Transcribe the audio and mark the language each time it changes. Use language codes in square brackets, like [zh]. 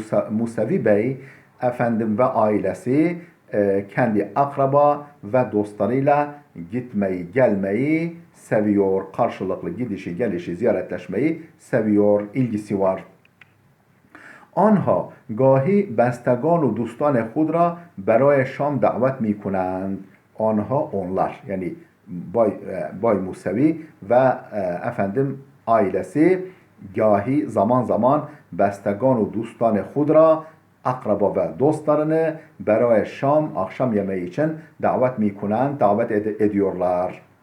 [tr] Musevi Bey ve ailesi kendi akraba ve dostlarıyla gitmeyi, gelmeyi seviyor. Karşılıklı gidişi, gelişi, ziyaretleşmeyi seviyor. İlgisi var. [fa] آنها گاهی بستگان و دوستان خود را برای شام دعوت می کنند. [tr] onlar yani Bay Musevi ve ailesi gahi zaman zaman bestegan [fa] و دوستان خود را [tr] akraba ve dostlarını برای şam, akşam yemeği için davet ediyorlar.